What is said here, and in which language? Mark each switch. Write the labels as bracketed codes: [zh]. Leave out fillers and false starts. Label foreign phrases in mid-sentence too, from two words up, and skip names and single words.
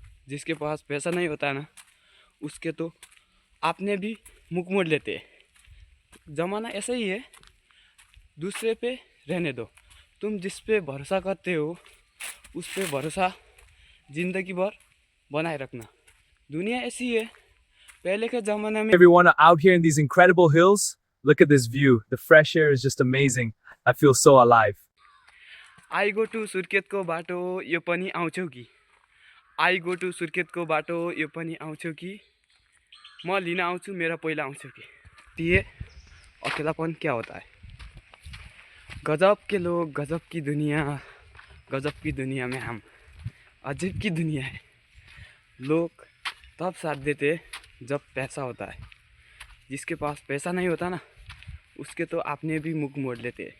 [hi] जिसके पास पैसा नहीं होता है ना, उसके तो अपने भी मुँह मोड़ लेते हैं। ज़माना ऐसा ही है, दूसरे पे रहने दो। तुम जिस पे भरोसा करते हो उस पे भरोसा ज़िंदगी भर बनाए रखना। दुनिया ऐसी है, पहले के ज़माने में [en] Everyone are out here in these incredible hills. Look at this view. The fresh air is just amazing. I feel so alive. I go to [ne] सुर्खेतको बाटो यो पनि आउँछौ कि, [en] I go to [ne] सुर्खेतको बाटो यो पनि आउँछौ कि, म लिन आउँछु मेरा पहिला आउँछौ कि। [hi] ये अकेलापन क्या होता है? गजब के लोग, गजब की दुनिया, गजब की दुनिया में हम, अजीब की दुनिया है। लोग तब साथ देते जब पैसा होता है। जिसके पास पैसा नहीं होता ना, उसके तो अपने भी मुख मोड़ लेते हैं।